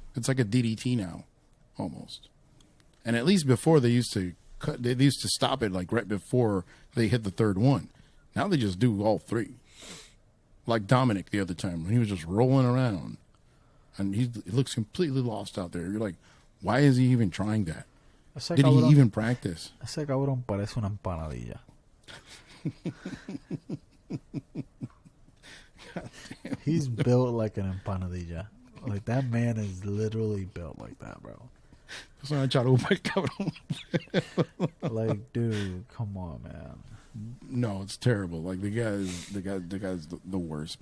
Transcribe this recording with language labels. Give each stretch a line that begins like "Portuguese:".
English: It's like a DDT now, almost. And at least before they used to stop it like right before they hit the third one. Now they just do all three. Like Dominic the other time when he was just rolling around, and he looks completely lost out there. You're like, why is he even trying that?
Spanish: Ese
English: Did he
Spanish: cabrón-
English: even practice?
Spanish: Ese cabrón parece una empanadilla.
English: He's built like an empanadilla. Like that man is literally built like that, bro.
Spanish: Es una chalupa, cabrón.
English: Like, dude, come on, man. No, it's terrible. Like the guy's the worst.